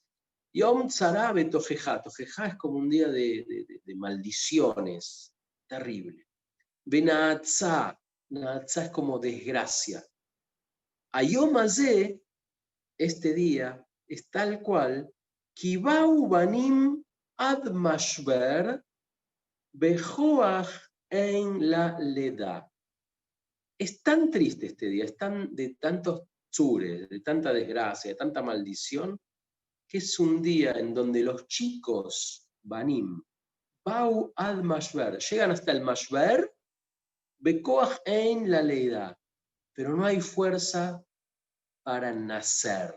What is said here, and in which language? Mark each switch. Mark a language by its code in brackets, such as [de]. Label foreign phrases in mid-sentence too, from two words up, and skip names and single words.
[he] יום צרה בתוכחה. [es] Tojeja es como un día de maldiciones. Terrible. Benaatzá. Naatzá es como desgracia. [he] היום הזה, [es] este día, es tal cual. [he] כי באו בנים עד משבר. בכח אין ללדה. [es] Es tan triste este día, es de tantos tzures, de tanta desgracia, de tanta maldición, que es un día en donde los chicos, banim, [he] באו עד משבר, [es] llegan hasta el mashver, [he] בכח אין ללדה, [es] pero no hay fuerza para nacer.